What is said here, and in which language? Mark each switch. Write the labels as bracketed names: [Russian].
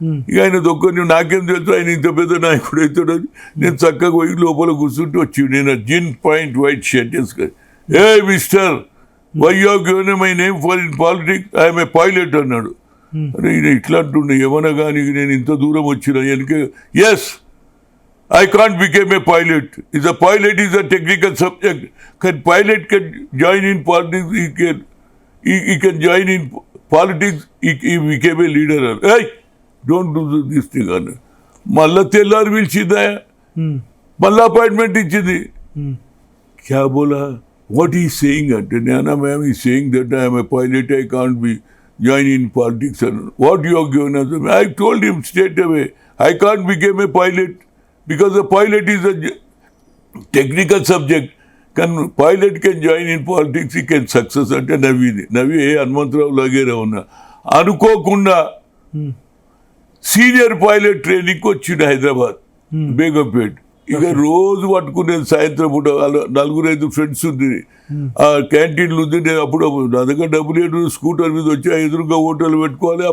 [Telugu] ఇక ఆయన తొక్కని నాకేం తెలుసు ఆయన ఇంత పెద్ద నాయకుడు అవుతాడని. నేను చక్కగా పోయి లోపల కూర్చుంటూ వచ్చి నేను జిన్ పాయింట్ వైట్ షర్ట్ వేసుకొని [English] mister why you have given my name for in politics, I'm a pilot [Telugu] అన్నాడు. అరే ఈయన ఇట్లా అంటుండే ఏమన్నా కానీ నేను ఇంత దూరం వచ్చిన వెనక. [English] Yes I can't become a pilot. Is a pilot is a technical subject. Can pilot can join in politics? He can join in politics. He became a leader. Hey, don't do this thing. [Telugu] మళ్ళా తెల్లారు పిలిచిందా, మళ్ళా appointment ఇచ్చింది. [Hindi] క్యా బోలా [English] what he saying [Telugu] అంటే నేనా [English] ma'am ఈ saying that I'm a pilot, I can't be join in politics [Telugu] అన్న. [English] What you have given us? I told him straight away, I can't become a pilot. Because the pilot is a technical subject. Pilot can join in politics, he can success. [Telugu] అంటే నవ్వి హనుమంతరావు లాగే ఉన్నా. అనుకోకుండా senior pilot ట్రైనింగ్కి వచ్చిండు హైదరాబాద్ బేగంపేట్. ఇక రోజు పట్టుకునేది సాయంత్రం పూట 4-5 ఫ్రెండ్స్ ఉంది, ఆ క్యాంటీన్లు ఉంది. నేను అప్పుడు నా దగ్గర డబ్బులు లేదు, స్కూటర్ మీద వచ్చి ఎదురుగా హోటల్ పెట్టుకోవాలి.